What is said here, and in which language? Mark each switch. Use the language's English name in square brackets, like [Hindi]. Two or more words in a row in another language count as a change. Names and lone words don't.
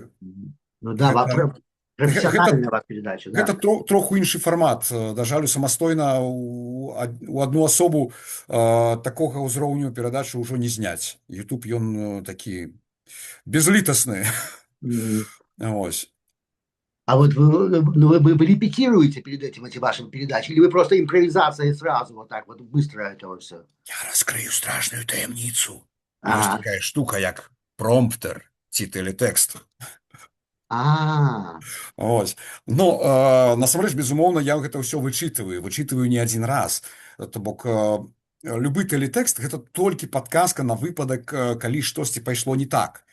[Russian] Ну да, профессиональная вас передача. [Belarusian] Гэта троху іншы фармат. Да жалю, самастойна у адну асобу такога ўзроўню перадачы ўжо не зняць. YouTube, ён такі безлітасны. Ось. [Russian] А вот вы репетируете перед этим эти ваши передачи, или вы просто импровизацией сразу вот так вот быстро это все? [Belarusian] Я раскрыю страшную таямніцу. Ёсць такая штука, як промптер ці тэлетэкст. Ось. Ну, насамрэч, безумоўна, я гэта ўсё вычытываю не адзін раз. То бок, любы тэлетэкст — гэта толькі падказка на выпадак, калі штосьці пайшло не так.